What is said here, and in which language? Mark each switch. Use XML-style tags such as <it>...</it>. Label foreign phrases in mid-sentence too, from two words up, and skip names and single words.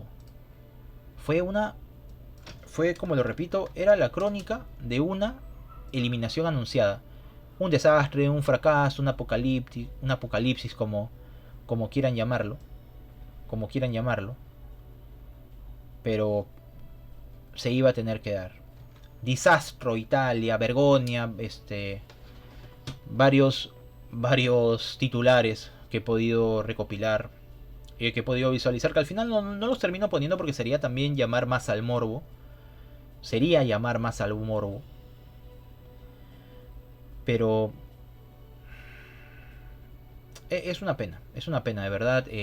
<es>Fue como lo repito, era la crónica de una eliminación anunciada. Un desastre, un fracaso, un apocalipsis como quieran llamarlo. Pero se iba a tener que dar.</es> <it>Disastro Italia, vergogna,</it> <es>varios titulares que he podido recopilar, que he podido visualizar, que al final no los termino poniendo porque sería también llamar más al morbo. Pero es una pena de verdad.</es>